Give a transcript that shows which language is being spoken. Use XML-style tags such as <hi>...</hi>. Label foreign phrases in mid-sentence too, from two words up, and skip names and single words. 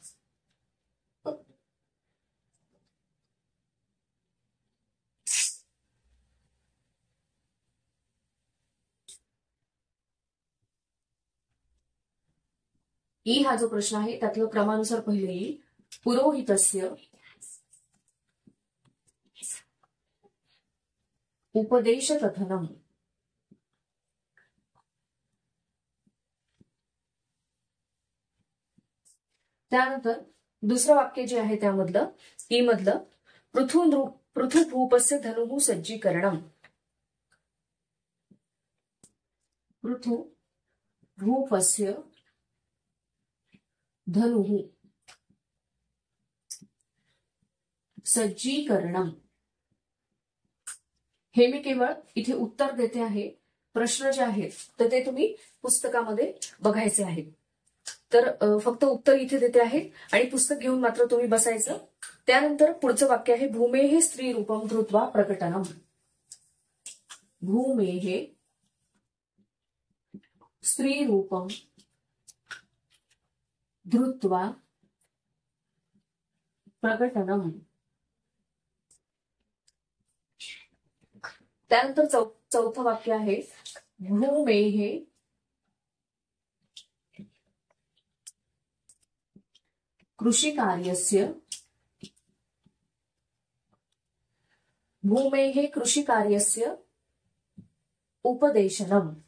<mr>ई हा जो प्रश्न आहे त्यातलं क्रमानुसार पहिलं येईल</mr> <sa>पुरोहितस्य उपदेश कथनम.</sa> <mr>त्यानंतर दुसरं वाक्य जे आहे त्यामधलं ई मधलं</mr> <sa>पृथुभूपस्य धनुः सज्जीकरणम. पृथुभूपस्य धनुः सज्जीकरणम.</sa> <mr>हे मी केवळ इथे उत्तर देते आहे. प्रश्न जे आहेत तर ते तुम्ही पुस्तकामध्ये बघायचे आहेत. तर फक्त उत्तर इथे देते आहे आणि पुस्तक घेऊन मात्र तुम्ही बसायचं. त्यानंतर पुढचं वाक्य आहे</mr> <sa>भूमेः स्त्री रूपम धृत्वा प्रकटनम. भूमेः स्त्री रूपम धृत्वा प्रकटनम.</sa> <mr>त्यानंतर चौथं वाक्य आहे</mr> <sa>भूमेः कृषिकार्यस्य उपदेशनम.</sa>